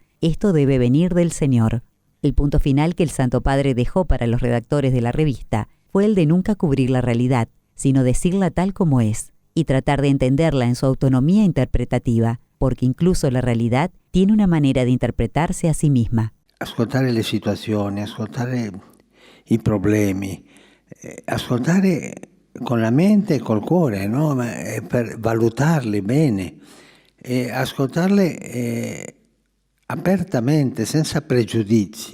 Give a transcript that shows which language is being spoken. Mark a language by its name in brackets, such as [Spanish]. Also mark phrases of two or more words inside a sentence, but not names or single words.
[Spanish] Esto debe venir del Señor. El punto final que el Santo Padre dejó para los redactores de la revista fue el de nunca cubrir la realidad, sino decirla tal como es, y tratar de entenderla en su autonomía interpretativa, porque incluso la realidad tiene una manera [Italian] di interpretarsi [Spanish] a sí misma. [Italian] Ascoltare le situazioni, ascoltare i problemi, ascoltare con la mente e col cuore, no? Per valutarli bene, ascoltarle apertamente, senza pregiudizi.